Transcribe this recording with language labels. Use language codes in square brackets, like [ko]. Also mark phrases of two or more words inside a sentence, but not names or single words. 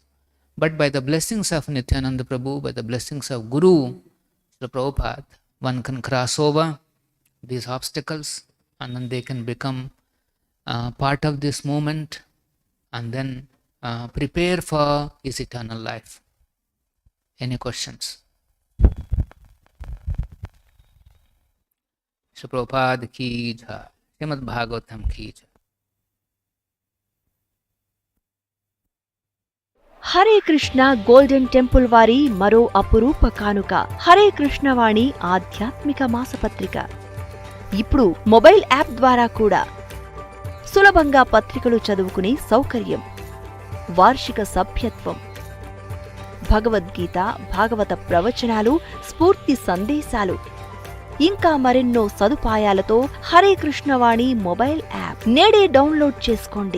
[en] But by the blessings of Nityananda Prabhu, by the blessings of Guru, Srila Prabhupada, one can cross over these obstacles and then they can become part of this moment and then prepare for his eternal life. Any questions? Srila Prabhupada [hi] की जय, [en] Srimad Bhagavatam [hi] की जय. [te] హరే కృష్ణ గోల్డెన్ టెంపుల్ వారి మరో అపురూప కానుక హరే కృష్ణవాణి ఆధ్యాత్మిక మాసపత్రిక. ఇప్పుడు [en] mobile app [te] ద్వారా కూడా సులభంగా పత్రికలు చదువుకునే సౌకర్యం, వార్షిక సభ్యత్వం, భగవద్గీత, భాగవత ప్రవచనాలు, స్ఫూర్తి సందేశాలు, ఇంకా మరెన్నో సదుపాయాలతో హరే కృష్ణవాణి [en] mobile app [te] నేడే డౌన్లోడ్ చేసుకోండి.